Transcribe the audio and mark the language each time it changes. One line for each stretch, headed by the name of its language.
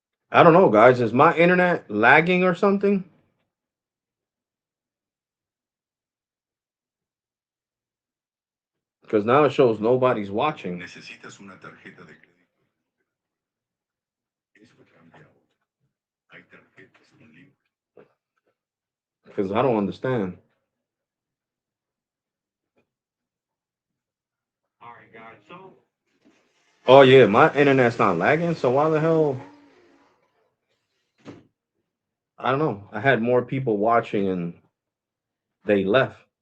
English: I don't know, guys. Is my internet lagging or something? Because now it shows nobody's watching.
Spanish: Necesitas una tarjeta de crédito. Eso cambia. Hay tarjetas con límite.
English: Because I don't understand. All right, guys. So. Oh yeah, my internet's not lagging. So why the hell? I don't know. I had more people watching and they left.